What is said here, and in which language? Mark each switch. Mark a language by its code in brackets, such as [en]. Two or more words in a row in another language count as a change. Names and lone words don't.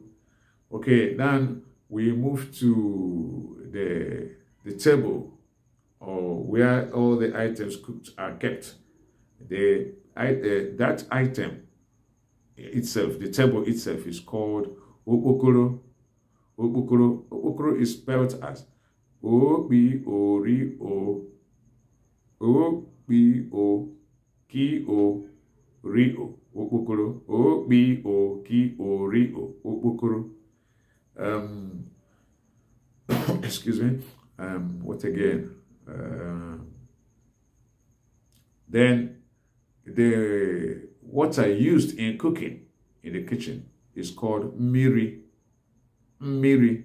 [en] Okay, then we move to the table, or where all the items cooked are kept. That item itself, the table itself, is called okpokoro. Okpokoro. Okpokoro is spelled as O-B-O-R-I-O, O-B-O-K-O-R-I-O, okpokoro, O-B-O-K-O-R-I-O, okpokoro. Excuse me. What again? Then the water used in cooking in the kitchen is called mmiri. Mmiri.